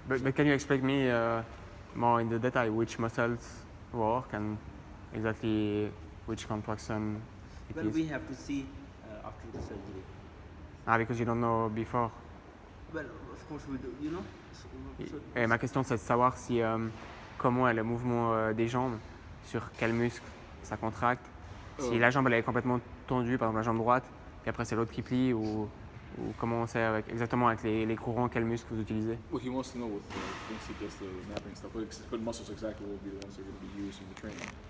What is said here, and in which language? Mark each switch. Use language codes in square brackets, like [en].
[en] But can you explain me more in the detail which muscles work and exactly which contraction it Well, is? we have to see after the surgery. Because you don't know before. Well, of course we do, you know. [fr] Et ma question c'est de savoir si comment est le mouvement des jambes, sur quel muscle ça contracte, si la jambe elle est complètement tendue, par exemple la jambe droite, et après c'est l'autre qui plie, ou comment on sait exactement avec les courants, quel muscle vous utilisez. [en] Well, he wants to know with once he gets the mapping stuff, what muscles exactly will be the ones that are going to be used in the training.